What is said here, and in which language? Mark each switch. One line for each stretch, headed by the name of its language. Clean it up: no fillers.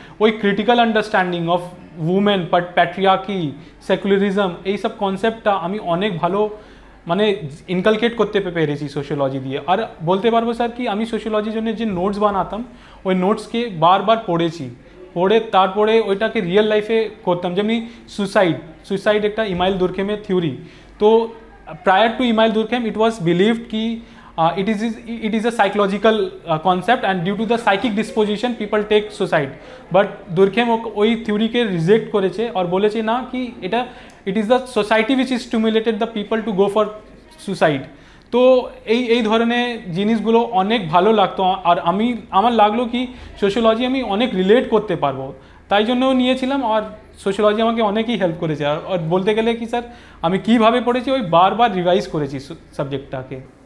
Bangla: ওই critical understanding of women, patriarchy, secularism, এইসব কনসেপ্টটা আমি অনেক ভালো মানে ইনকালকেট করতে পেরেছি সোশিওলজি দিয়ে। আর বলতে পারবো স্যার কি আমি সোশিওলজির জন্য যে নোটস বানাতাম ওই নোটসকে বারবার পড়েছি, পড়ে তারপরে ওইটাকে রিয়েল লাইফে করতাম। যেমনি সুসাইড একটা ইমাইল দুর্খেমের থিওরি।
English: তো prior to Emile Durkheim it was believed ki it is a psychological concept and due to the psychic disposition people take suicide, but Durkheim
Bangla: ওই থিওরিকে রিজেক্ট করেছে আর বলেছে না কি এটা
English: it is the society which is stimulated the people to go for suicide।
Bangla: তো এই ধরনের জিনিসগুলো অনেক ভালো লাগতো আর আমার লাগলো কি সোশিওলজি আমি অনেক রিলেট করতে পারবো, তাই জন্যও নিয়েছিলাম। আর সোশিওলজি আমাকে অনেকই হেল্প করেছে। আর বলতে গেলে কি স্যার আমি কীভাবে পড়েছি ওই বারবার রিভাইজ করেছি সাবজেক্টটাকে।